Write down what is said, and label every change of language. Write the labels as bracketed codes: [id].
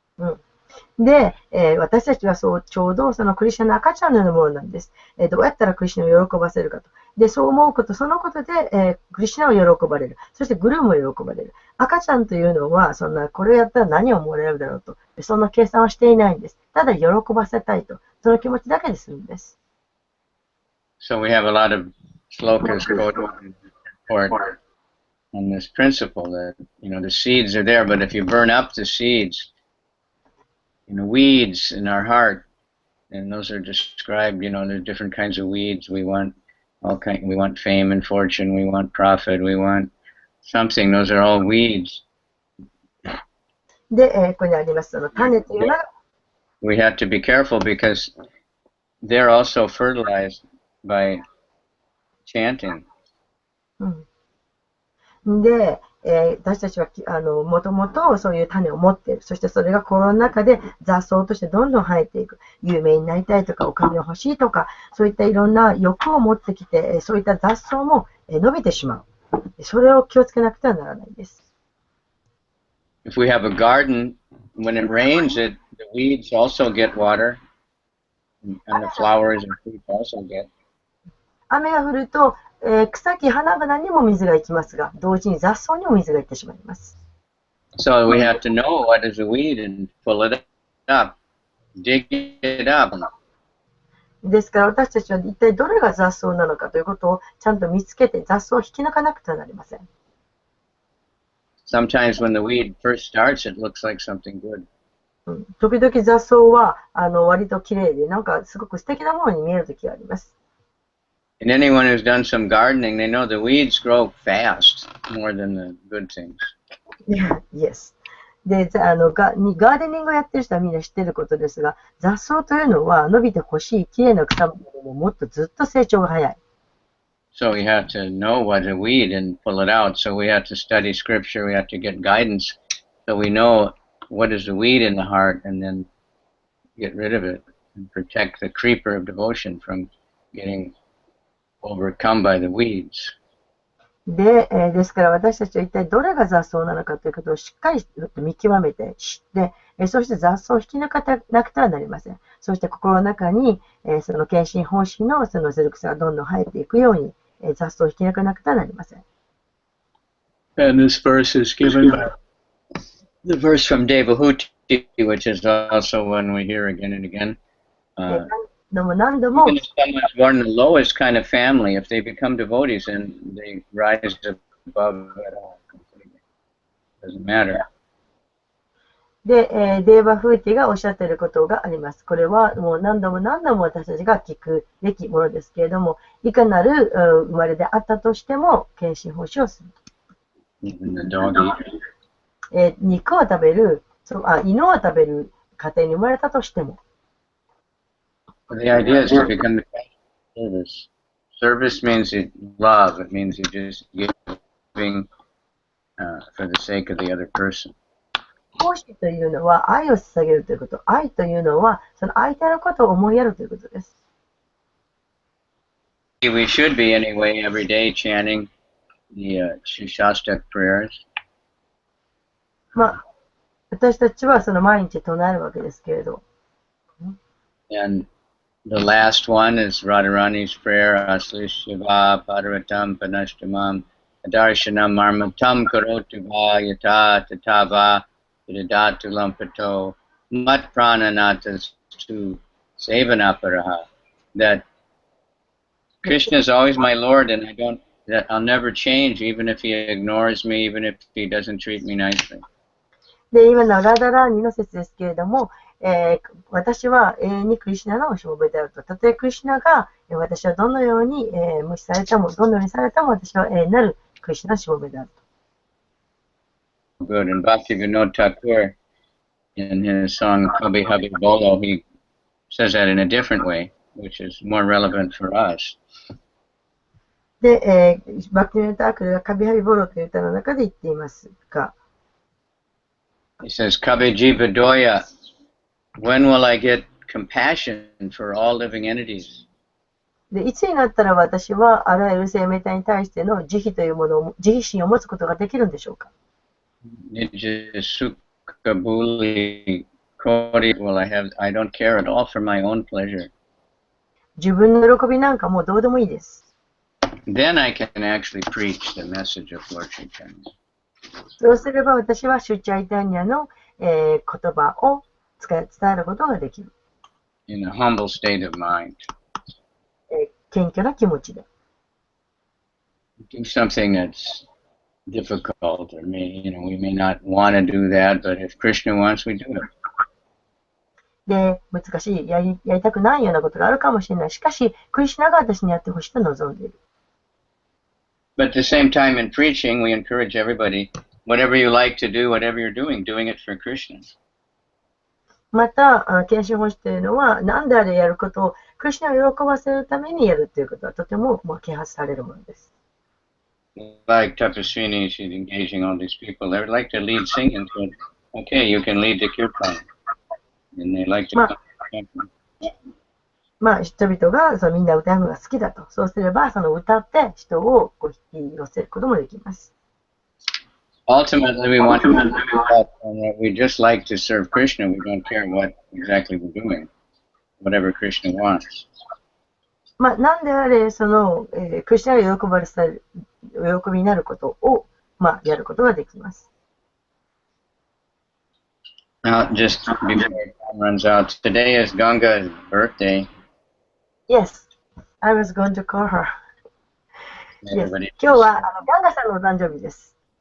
[ja] うん。で、私たちはちょうどそのクリシュナの赤ちゃんのようなものなんです。どうやったらクリシュナを喜ばせるかと。で、そう思うこと、そのことで、クリシュナを喜ばれる。そしてグルーも喜ばれる。赤ちゃんというのは、これをやったら何をもらえるだろうと。そんな計算はしていないんです。ただ喜ばせたいと。その気持ちだけでするんです。 [en] So we have a lot of slokas quoted in the report on this principle that, the seeds are there, but if you burn up the seeds, weeds in our heart, and those are described, there's different kinds of weeds. We want fame and fortune, we want profit, we want something. Those are all weeds. [ja] で、ここにあります、種というのは、 [en] We have to be careful because they're also fertilized by chanting. [ja] で、私たちはもともとそういう種を持っている。そしてそれが心の中で雑草としてどんどん生えていく。有名になりたいとか、お金を欲しいとか、そういったいろんな欲を持ってきて、そういった雑草も伸びてしまう。それを気をつけなくてはならないです。 [en] If we have a garden, when it rains, the weeds also get water, and the flowers and fruits also get. [ja] 雨が降ると、草木花々にも水が行きますが、同時に雑草にも水が行ってしまいます。 [en] So we have to know what is a weed and pull it up, dig it up. [ja] ですから私たちは一体どれが雑草なのかということをちゃんと見つけて雑草を引き抜かなくてはなりません。 [en] Sometimes when the weed first starts, it looks like something good. [ja] 時々雑草は割と綺麗で、なんかすごく素敵なものに見えるときがあります。 [en] And anyone who's done some gardening, they know the weeds grow fast more than the good things. Yes. [ja] で、ガーデニングをやってる人はみんな知ってることですが、雑草というのは伸びてほしい綺麗な草よりももっとずっと成長が早い。 [en] So we have to know what a weed and pull it out. So we have to study scripture. We have to get guidance. So we know what is the weed in the heart and then get rid of it and protect the creeper of devotion from getting overcome by the weeds. [ja] で、ですから私たちは一体どれが雑草なのかということをしっかり見極めて知って、そして雑草を引き抜かなくてはなりません。そして心の中に、その献身方式のそのゼルクスがどんどん生えていくように、雑草を引き抜かなくてはなりません。 [en] And this verse is given by the verse from Devahuti, which is also one we hear again and again. [ja] 何度も [en] Even if someone's born in the lowest kind of family, if they become devotees, then they rise above it all completely. Doesn't matter. [ja] で、デーバ・フーティがおっしゃっていることがあります。これはもう何度も私たちが聞くべきものですけれども、いかなる生まれであったとしても、献身奉仕をする。 [en] Even the dog eater. [ja] 肉を食べる、犬を食べる家庭に生まれたとしても。 [en] The idea is to become the service. Service means love. It means you just giving for the sake of the other person. [ja] 奉仕というのは愛を捧げるということ。愛というのはその相手のことを思いやるということです。 [en] We should be anyway every day chanting the Shastak prayers. [ja] まあ、私たちはその毎日唱えるわけですけれど。 [en] And the last one is Radharani's prayer, [sa] Asli Shiva Padaratam Panashtamam Adarshanam Marmatam Karotu Va Yata Tatava Yadatu Lampato Mat Prananatas to Savanaparaha. [en] That Krishna is always my Lord, and that I'll never change, even if he ignores me, even if he doesn't treat me nicely. [ja] で、今のラダラーニの説ですけれども、私は永遠にクリシュナのしもべであると。たとえクリシュナが、私はどのように、無視されたも、どのようにされたも、私は永遠なるクリシュナのしもべであると。 [en] Good. And Bhakti Vinod Thakur, in his song Kabhi Habhi Bolo, he says that in a different way, which is more relevant for us. [ja] で、バクティネタークルがカビハビボロという歌の中で言っていますが、 [en] He says, [bn] Kabhi Jiva Doya, [en] when will I get compassion for all living entities? [ja] で、いつになったら私はあらゆる生命体に対しての慈悲というものを、慈悲心を持つことができるんでしょうか。 [bn] Nijya Sukha Bhuli Kori, [en] well, I don't care at all for my own pleasure. [ja] 自分の喜びなんかもうどうでもいいです。 [en] Then I can actually preach the message of Lord Chaitanya. [ja] そうすれば私はシュチャイタニアの、言葉を伝えることができる。 [en] In a humble state of mind. [ja] 謙虚な気持ちで。 [en] Do something that's difficult, or we may not want to do that, but if Krishna wants, we do it. [ja] で、難しい、やりたくないようなことがあるかもしれない。しかし、クリシュナが私にやってほしいと望んでいる。 [en] But at the same time, in preaching, we encourage everybody, whatever you like to do, whatever you're doing it for Krishna. [ja] また、献身奉仕というのは、何であれやることを、クリシュナを喜ばせるためにやるということは、とても啓発されるものです。 [en] Like Tapaswini, she's engaging all these people. They would like to lead singing, so okay, you can lead the kirtan. And they like to come to the temple. [ja] まあ、人々がみんな歌うのが好きだと。そうすれば、歌って人を引き寄せることもできます。 [en] Ultimately, we want to do that, and we just like to serve Krishna. We don't care what exactly we're doing, whatever Krishna wants. [ja] まあ、なんであれ、クリシュナが喜びになることを、まあ、やることができます。 [en] Now, just before time runs out, today is Ganga's birthday. Yes, I was going to call her. Yes. [ja] 今 [en] Everybody [ja] 日はガンガさんのお誕生日です。